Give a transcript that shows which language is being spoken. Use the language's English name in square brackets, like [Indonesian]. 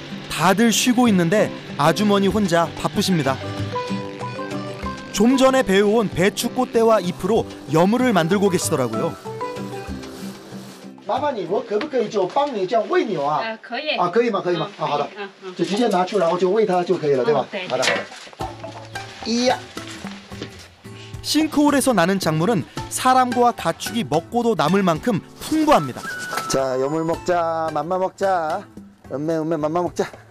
[Korean] 다들 쉬고 있는데 아주머니 혼자 바쁘십니다. 좀 전에 배워온 배추 꽃대와 잎으로 여물을 만들고 계시더라고요. [Chinese] 麻烦你，我可不可以就帮你这样喂牛啊？可以。可以吗？好的，就直接拿出，然后就喂它就可以了，对吧？好的。 [Korean] 싱크홀에서 나는 작물은 사람과 가축이 먹고도 남을 만큼 풍부합니다. 자, 여물 먹자, 맘마 먹자, 음메 맘마 먹자.